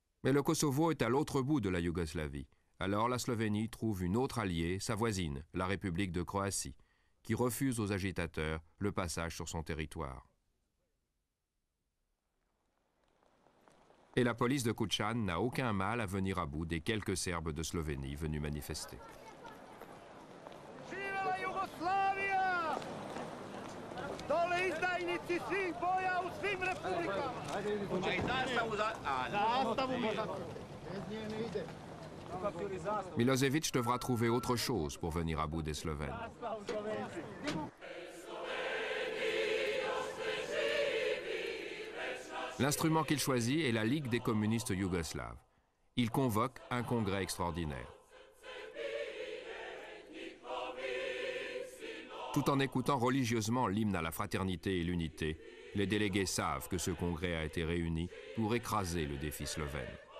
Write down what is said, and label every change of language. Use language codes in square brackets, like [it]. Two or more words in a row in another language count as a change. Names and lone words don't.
[fr] Mais le Kosovo est à l'autre bout de la Yougoslavie. Alors la Slovénie trouve une autre alliée, sa voisine, la République de Croatie, qui refuse aux agitateurs le passage sur son territoire. Et la police de Kučan n'a aucun mal à venir à bout des quelques Serbes de Slovénie venus manifester. [sr] Živela Jugoslavija! Dole izdajnici svih boja u svim republikama! Zastavu mi! Bez nje ne ide. [fr] Milosevic devra trouver autre chose pour venir à bout des Slovènes. L'instrument qu'il choisit est la Ligue des communistes yougoslaves. Il convoque un congrès extraordinaire. Tout en écoutant religieusement l'hymne à la fraternité et l'unité, les délégués savent que ce congrès a été réuni pour écraser le défi slovène.